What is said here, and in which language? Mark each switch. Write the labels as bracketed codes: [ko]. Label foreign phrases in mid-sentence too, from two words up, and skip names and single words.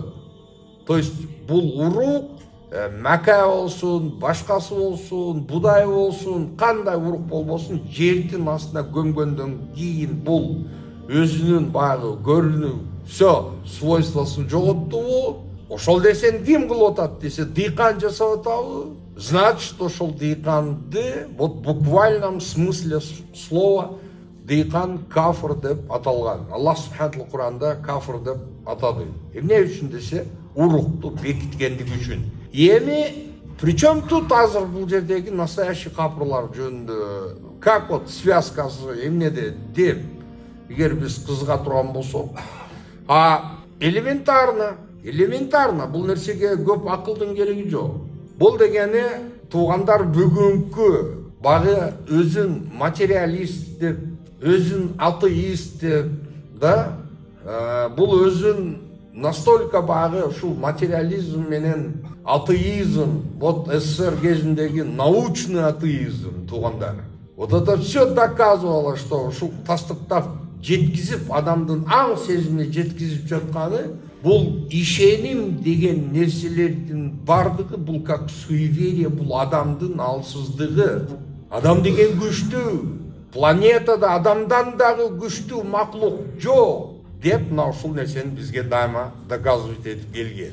[ky] То есть бул урук мака болсун, башкасы болсун, будай болсун, кандай урук болбосун, жердин астына көмгөндөн кийин бул өзүнүн баягы көрүнүү, [ru] всё свойствосын [ky] жоготтубу? Ошол нерсени ким кылып атат десе, дыйкан жасап атабы? Значит, ошол дыйканды [ru] вот в буквальном смысле слова [ky] дыйкан кафыр деп аталган. Аллах субханаху Кур'анда кафыр деп атады. Эмне үчүн десе, урукту бекиткендиги үчүн. Эми [ru] причем тут [ky] азыр бул жердеги настоящий капырлар жөнүндө [ru] как вот связкасы [ky] эмнеде деп эгер биз кызыга турган болсок, элементарно бул нерсеге көп акылдын кереги жок. Бул дегени туугандар бүгүнкү багы өзүн материалист деп, өзүн атеист деп, бул өзүн настолько багы ушул материализм менен атеизм, вот СССР кезиндеги [ru] научный атеизм [ky] туугандар. [ru] Вот это все доказывало, что [ky] ушул тастыктап жеткизип, адамдын аң сезимине жеткизип жатканы бул ишеним деген нерселердин бардыгы бул [ru] как суеверие, [ky] бул адамдын алсыздыгы. Адам деген күчтүү, планетада адамдан дагы күчтүү маклук жок деп мына ушул нерсени бизге дайыма доказывать этип келген.